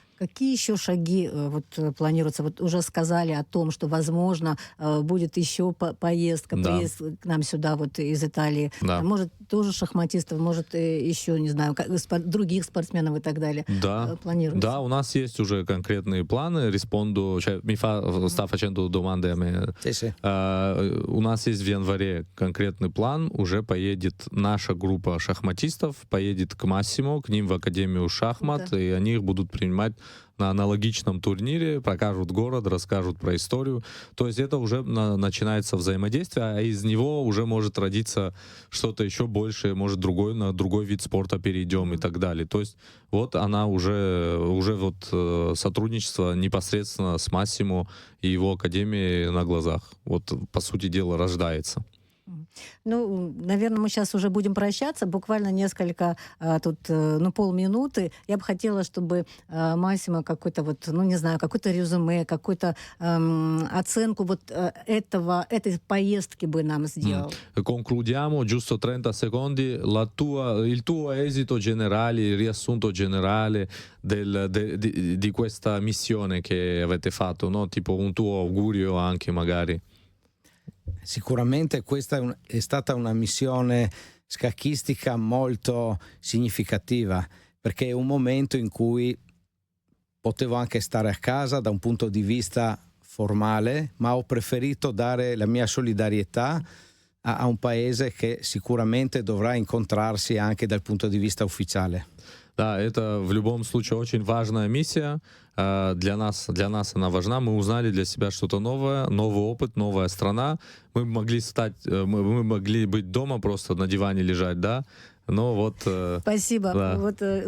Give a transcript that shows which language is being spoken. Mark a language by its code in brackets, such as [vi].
[ru] Какие еще шаги планируются? Вот уже сказали о том, что, возможно, будет еще поездка, Да. приезд к нам сюда вот из Италии. Да. Может, тоже шахматистов, может, еще, не знаю, других спортсменов и так далее. Да. Планируется? Да, у нас есть уже конкретные планы. [it] Sta facendo domande a me. Sì. [ru] У нас есть в январе конкретный план. Уже поедет наша группа шахматистов, поедет к Массимо, к ним в Академию шахмат, Да. и они их будут принимать на аналогичном турнире, покажут город, расскажут про историю. То есть это уже начинается взаимодействие, а из него уже может родиться что-то еще большее, может на другой вид спорта перейдем и так далее. То есть вот она уже вот сотрудничество непосредственно с Массимо и его академией на глазах. Вот, по сути дела, рождается. Ну, наверное, мы сейчас уже будем прощаться. Буквально несколько, полминуты. Я бы хотела, чтобы Массимо какой-то какой-то резюме, какую-то оценку этой поездки бы нам сделал. [it] Concludiamo, giusto 30 secondi, il tuo esito generale, il riassunto generale di questa missione che avete fatto, no? Tipo un tuo augurio anche magari. Sicuramente questa è stata una missione scacchistica molto significativa, perché è un momento in cui potevo anche stare a casa da un punto di vista formale, ma ho preferito dare la mia solidarietà a un paese che sicuramente dovrà incontrarsi anche dal punto di vista ufficiale. [ru] Да, это в любом случае очень важная миссия. Для нас она важна. Мы узнали для себя что-то новое, новый опыт, новая страна. Мы могли быть дома, просто на диване лежать, да. Но вот... Спасибо. Да.